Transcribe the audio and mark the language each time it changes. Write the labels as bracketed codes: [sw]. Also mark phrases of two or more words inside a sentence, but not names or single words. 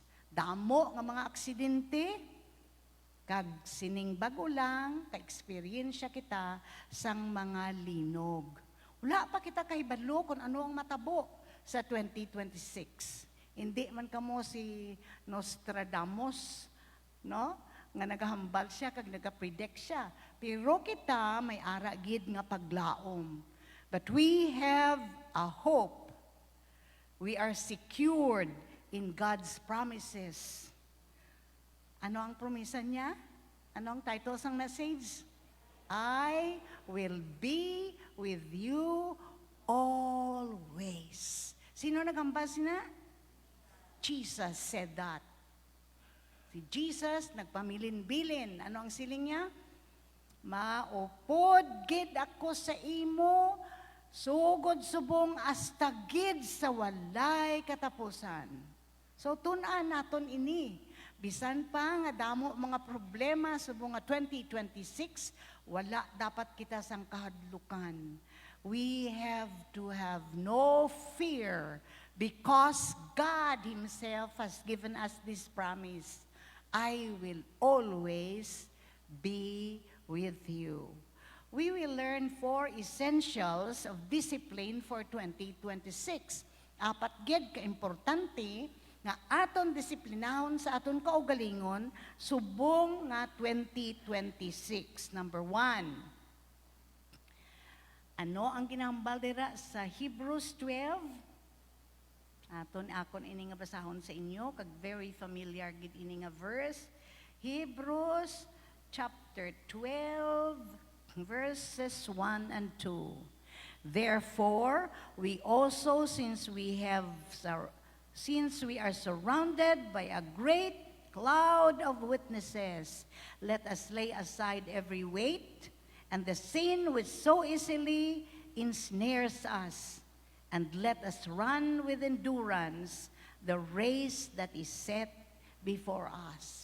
[hil] Damo nga mga aksidente, kag sining bago lang, ka-experiensya kita sang mga linog. Wala pa kita kahibalo kung ano ang matabo sa 2026. Hindi man kamo si Nostradamus, no? Nga nagahambal siya, kag nagapredict siya. Pero kita may ara gid nga paglaom. [en] But we have a hope. We are secured in God's promises. [hil] Ano ang promisa niya? Ano ang title ng message? [en] I will be with you always. [hil] Sino nagambas na? [en] Jesus said that. [hil] Si Jesus nagpamilin-bilin. Ano ang siling niya? Maupod gid ako sa imo, sugod subong hasta gid sa walay katapusan. So tun-an naton ini. Bisan pa nga damo mga problema subong nga 2026, wala dapat kita sang kahadlukan. [en] We have to have no fear because God Himself has given us this promise. I will always be with you. We will learn 4 essentials of discipline for 2026. [hil] Apat gid ka importante nga aton disiplinahon sa aton kaugalingon subong nga 2026. [en] Number 1. [hil] Ano ang ginahambal dira sa Hebrews 12? Akon ini nga basahon sa inyo kag [en] very familiar [hil] gid ini nga verse. [en] Hebrews chapter 12 verses 1 and 2. Therefore, we also since we are surrounded by a great cloud of witnesses, let us lay aside every weight and the sin which so easily ensnares us, and let us run with endurance the race that is set before us.